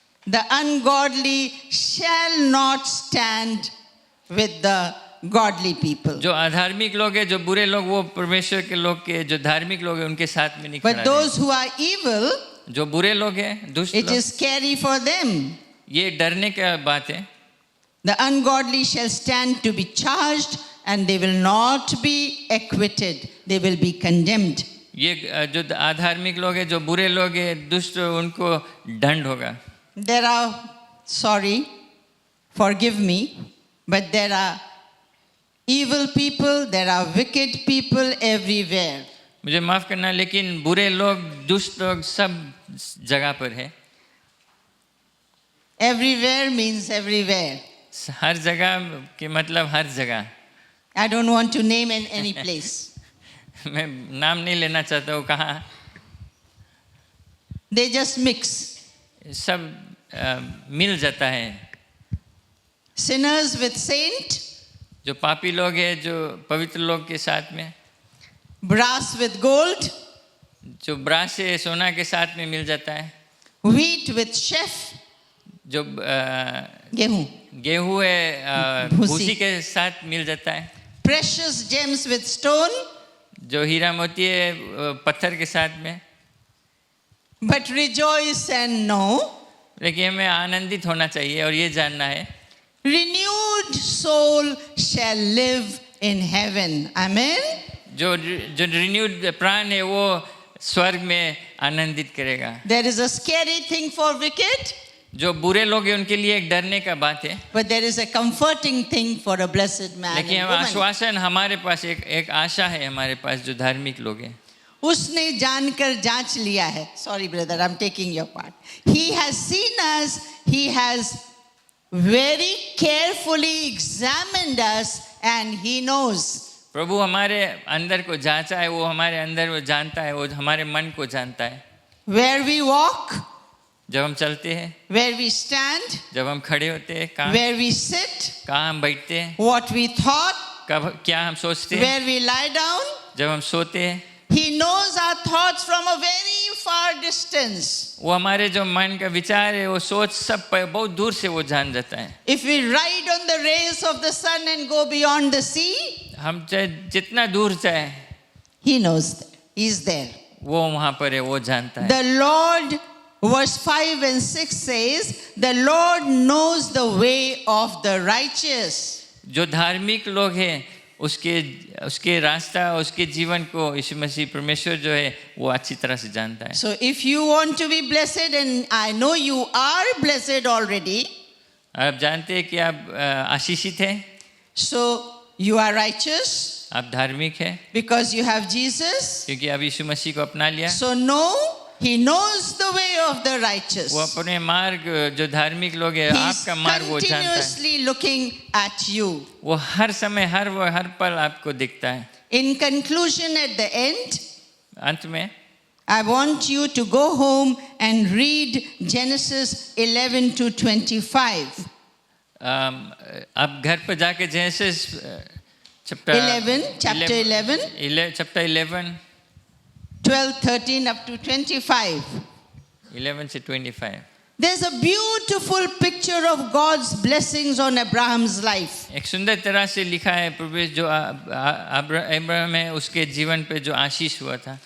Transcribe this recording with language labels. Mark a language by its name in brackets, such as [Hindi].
[English] The ungodly shall not stand with the godly people. [Hindi] जो अधार्मिक लोग हैं, जो बुरे लोग, वो परमेश्वर के लोग के जो धार्मिक लोग हैं उनके साथ में नहीं खड़ा [English] But those who are evil, [Hindi] रहेगा। जो बुरे लोग हैं, दुष्ट [English] it [Hindi] लोग, [English] is scary for them. [Hindi] ये डरने का बात है। [English] The ungodly shall stand to be charged, and they will not be acquitted. They will be condemned. [Hindi] ये जो अधार्मिक लोग हैं, जो बुरे लोग हैं, दुष्ट, उनको दंड होगा. [English] There are, sorry, forgive me, but there are evil people, there are wicked people everywhere. [Hindi] मुझे माफ करना, लेकिन बुरे लोग, दुष्ट लोग सब जगह पर है. [English] Everywhere means everywhere. [Hindi] हर जगह के मतलब हर जगह. [English] I don't want to name in any place. [Hindi] मैं नाम नहीं लेना चाहता हूँ कहाँ. [English] They just mix. [Hindi] सब मिल जाता है. [English] Sinners with saint, [Hindi] जो पापी लोग हैं, जो पवित्र लोग के साथ में, [English] brass with gold, [Hindi] जो ब्रास है सोना के साथ में मिल जाता है, [English] wheat with chef, [Hindi] जो गेहूं, गेहूं है भूसी के साथ मिल जाता है, [English] precious gems with stone, [Hindi] जो हीरा मोती है पत्थर के साथ में. [English] but rejoice and know, [Hindi] लेकिन हमें आनंदित होना चाहिए और ये जानना है, [English] renewed soul shall live in heaven. Amen. [Hindi] जो रिन्यूड प्राण है वो स्वर्ग में आनंदित करेगा. [English] There is a scary thing for wicked, [Hindi] जो बुरे लोग हैं उनके लिए एक डरने का बात है, [English] but there is a comforting thing for a blessed man [Hindi] लेकिन [English] and woman. [Hindi] आश्वासन हमारे पास एक आशा है हमारे पास जो धार्मिक लोग हैं. उसने जानकर जांच लिया है. [English] Sorry brother, I'm taking your part. He has seen us, he has very carefully examined us and he knows. [Hindi] प्रभु हमारे अंदर को जांचा है, वो हमारे अंदर वो जानता है, वो हमारे मन को जानता है. [English] Where we walk, [Hindi] जब हम चलते हैं, [English] where we stand, [Hindi] जब हम खड़े होते हैं, कहाँ [English] where we sit, [Hindi] कहाँ हम बैठते हैं, [English] what we thought, [Hindi] कब क्या हम सोचते हैं, [English] where we lie down. [Hindi] जब हम सोते हैं, [English] He knows our thoughts from a very far distance. [Hindi] वो हमारे जो मन का विचार है, वो सोच सब बहुत दूर से वो जान जाता है. [English] If we ride on the rays of the sun and go beyond the sea, [Hindi] हम चाहे जितना दूर चाहे, [English] He knows that. He's there. [Hindi] वो वहाँ पर है, वो जानता है. [English] The Lord, verse 5 and 6 says, the Lord knows the way of the righteous. [Hindi] जो धार्मिक लोग हैं उसके रास्ता, उसके जीवन को यीशु मसीह परमेश्वर जो है वो अच्छी तरह से जानता है. [English] So if you want to be blessed, and I know you are blessed already, [Hindi] आप जानते हैं कि आप आशीषित हैं, [English] so you are righteous [Hindi] आप धार्मिक हैं [English] because you have Jesus. [Hindi] क्योंकि आप यीशु मसीह को अपना लिया. [English] So know, He knows the way of the righteous. [Hindi] वो अपने मार्ग, जो धार्मिक लोग हैं, [English] He's [Hindi] आपका मार्ग वो जानता है. [English] continuously looking at you. [Hindi] वो हर समय हर पल आपको दिखता है. [English] In conclusion, at the end, [Hindi] अंत में [English] I want you to go home and read Genesis 11 to 25. [Hindi] आप घर पर जाके जेनेसिस chapter 11 [English] 12, 13 up to 25. [Hindi] 11 से 25. [English] There's a beautiful picture of God's blessings on Abraham's life. [Hindi] एक सुंदर तरह से लिखा है प्रभु जो अब्राहम है उसके जीवन पे जो आशीष हुआ था.